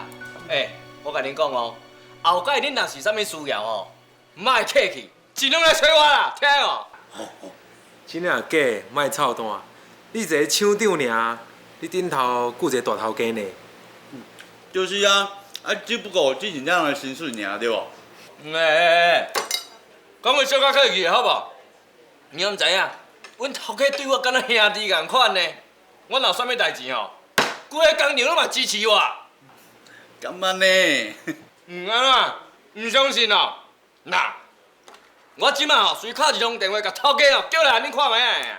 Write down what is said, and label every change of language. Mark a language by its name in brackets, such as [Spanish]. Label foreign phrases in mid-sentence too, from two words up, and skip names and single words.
[Min Nan Chinese] 我甲恁讲哦，后摆恁若是啥物需要哦，莫客气，尽量来找我啦，听哦。真正假？莫操蛋！你一个厂长尔，你顶头顾一个大头家呢。就是啊，只不过只是这样的薪水尔，对无？讲话小可客气好无？你敢知影？阮头家对我敢若兄弟共款呢。我若有啥物代志吼，规个工厂拢嘛支持我。敢安呢？安怎？唔相信哦？嗱，我即马吼随敲一通电话，甲头家哦叫来，恁看卖啊。